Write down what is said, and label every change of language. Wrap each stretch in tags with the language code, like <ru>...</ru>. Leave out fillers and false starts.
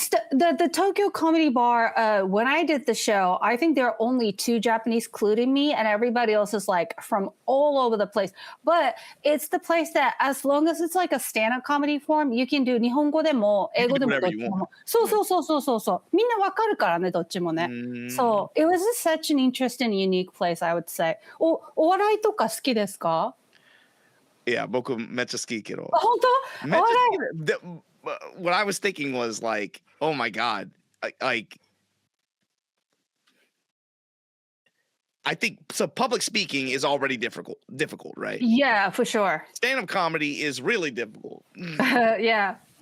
<en>The Tokyo Comedy Bar, when I did the show, I think there are only 2 Japanese, including me, and everybody else is like from all over the place. But it's the place that as long as it's like a stand-up comedy form, you can do</en> <ja>日本語でも英語でもどっちも。そう。みんなわかるからね、どっちもね。</ja> <en>So, it was just such an interesting, unique place, I would say.</en> <ja>お笑いとか好きですか？いや、僕めっちゃ好きけど。本当？めっちゃ好きで。</ja> <en>What I was thinking was like, oh my God, like, I think so. Public speaking is already difficult, right? Yeah, for sure. Stand-up comedy is really difficult. Yeah.</en>